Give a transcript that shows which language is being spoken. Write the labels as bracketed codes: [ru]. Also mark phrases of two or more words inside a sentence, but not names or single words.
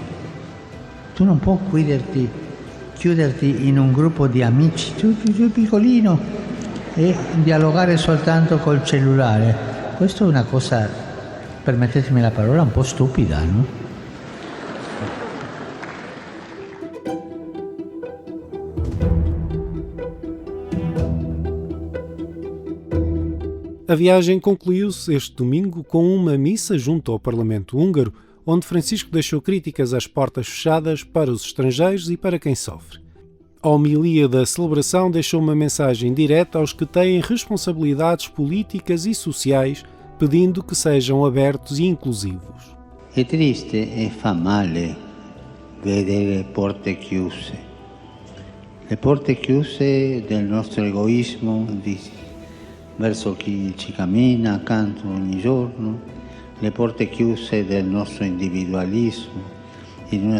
[it] Tu non puoi chiuderti in un gruppo di amici, tu piccolino, e dialogare soltanto col cellulare. Questa è una cosa, permettetemi la parola, un po' stupida, no? [pt] A viagem concluiu-se este domingo com uma missa junto ao Parlamento húngaro, onde Francisco deixou críticas às portas fechadas para os estrangeiros e para quem sofre. A homilia da celebração deixou uma mensagem direta aos que têm responsabilidades políticas e sociais, pedindo que sejam abertos e inclusivos. [it] È triste e fa male vedere porte chiuse. Le porte chiuse del nostro egoismo verso chi ci cammina accanto ogni giorno, le porte chiuse del nostro individualismo in una